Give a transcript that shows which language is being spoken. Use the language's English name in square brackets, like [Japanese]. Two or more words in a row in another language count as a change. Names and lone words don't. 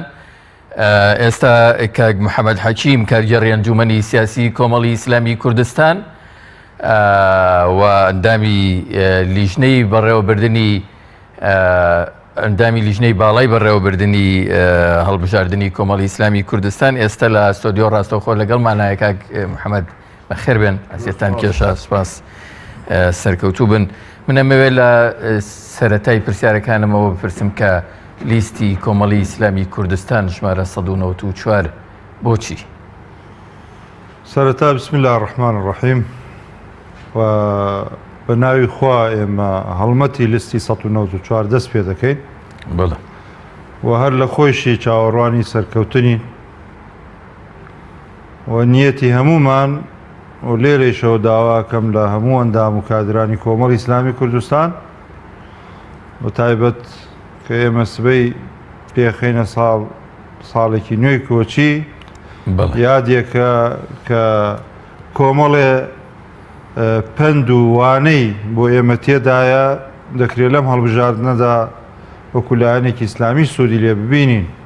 [Central Kurdish] ئێستا کاک محەممەد حەکیم کارگەڕی ئەنجومەنی سیاسی کۆمەڵی ئیسلامی کوردستان و ئەندامی لیژنەی بەڕێوەبردننی ئەندامی لیژنەی باڵای بەڕێوەبردننی هەڵبژاردننی کۆمەڵی ئیسلامی کوردستان ئێستا لە ستۆدیۆ ڕاستەوخۆ لەگەڵمانایە کاک محەممەد بەخێر بێن ئەسێتان کێشە سوپاس سەرکەوتوو بن. منە مەوێت لە سەرەتای پرسیارەکانمەوە بپرسم کە لیستی کۆمەڵی ئیسلامی کوردستان ژمارە 194 بۆچی؟ سەرەتا [Arabic] بسم الله الرحمن الرحیم [Central Kurdish] و بە ناوی خوا ئێمە هەڵمەتی لیستی 194 دەست پێ دەکەین و هەر لە خۆشی چاوەڕوانی سەرکەوتنی و نیەتی هەمومان و لێرەیشەوە داواکەم لە هەموو ئەندام و کادرانی کۆمەڵی ئیسلامی کوردستان و تایبەت کە ئێمە سبەی پێخینە ساڵێکی نوێی کۆچی یادێکە کە کۆمەڵێ پند و وانەی بۆ ئێمە تێدایە دەکرێت لەم هەڵبژاردنەدا وەکولایەنێکی ئیسلامی سوودی لێ ببینین.